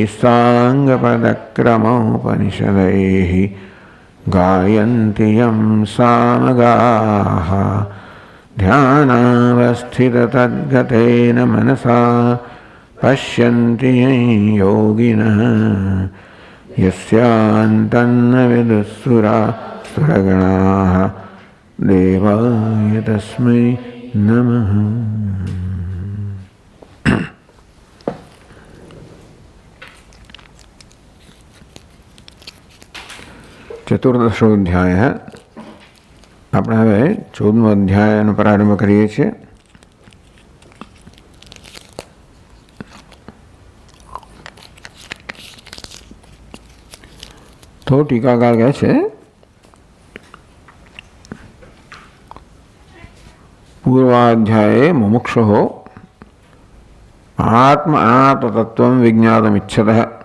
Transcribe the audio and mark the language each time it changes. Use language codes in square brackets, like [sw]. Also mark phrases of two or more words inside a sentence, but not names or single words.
[sa] साङ्गपदक्रमोपनिषदैः गायन्ति यं सामगाः ध्यानावस्थिततद्गतेन मनसा पश्यन्ति यं योगिनः यस्यान्तन्न विदुःसुरासुरगणाः देवाय तस्मै नमः। [gu] ચતુર્દશોધ્યાય આપણે હવે 14મો અધ્યાયનો પ્રારંભ કરીએ છીએ. તો ટીકાકાર કહે છે [sa] પૂર્વાધ્યાયે મુમુક્ષુઃ આત્મ અનાત્મતત્વં વિજ્ઞાતમિચ્છતઃ.